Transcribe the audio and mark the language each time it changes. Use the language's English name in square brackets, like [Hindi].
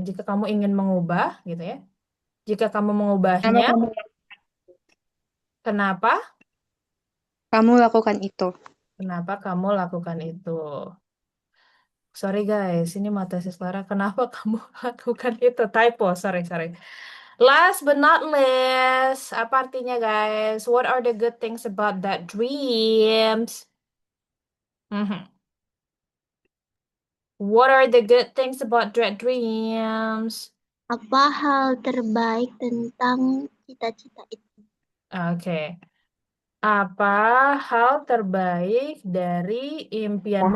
[Indonesian] Jika kamu ingin mengubah, gitu ya. Jika kamu Kenapa mengubahnya, kenapa? kamu lakukan itu? Kenapa kamu lakukan itu? [English] Sorry guys, [Indonesian] ini mata Clara. Kenapa kamu lakukan itu? [English] Typo, sorry. Last but not least, [Indonesian] apa artinya [English] guys? What are the good things about that dreams? Mhm. What are the good things about that dreams? [Indonesian] Apa hal terbaik tentang cita-cita itu? Oke. Apa hal terbaik dari impianmu?